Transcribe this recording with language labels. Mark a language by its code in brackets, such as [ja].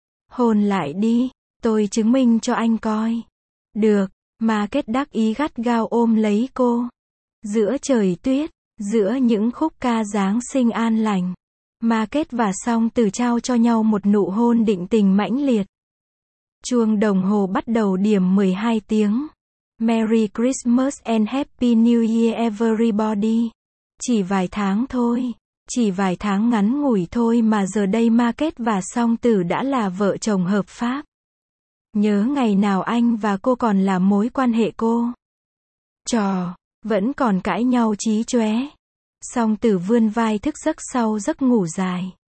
[vi] Hôn lại đi, tôi chứng minh cho anh coi. Được, Ma kết đắc ý gắt gao ôm lấy cô. Giữa trời tuyết, giữa những khúc ca Giáng sinh an lành, Ma kết và Song Tử trao cho nhau một nụ hôn định tình mãnh liệt. Chuông đồng hồ bắt đầu điểm 12 tiếng. [en] Merry Christmas and Happy New Year everybody. [vi] Chỉ vài tháng thôi. Chỉ vài tháng ngắn ngủi thôi mà giờ đây Ma kết và Song Tử đã là vợ chồng hợp pháp. Nhớ ngày nào anh và cô còn là mối quan hệ cô. Chò, vẫn còn cãi nhau chí chóe. Song Tử vươn vai thức giấc sau giấc ngủ dài.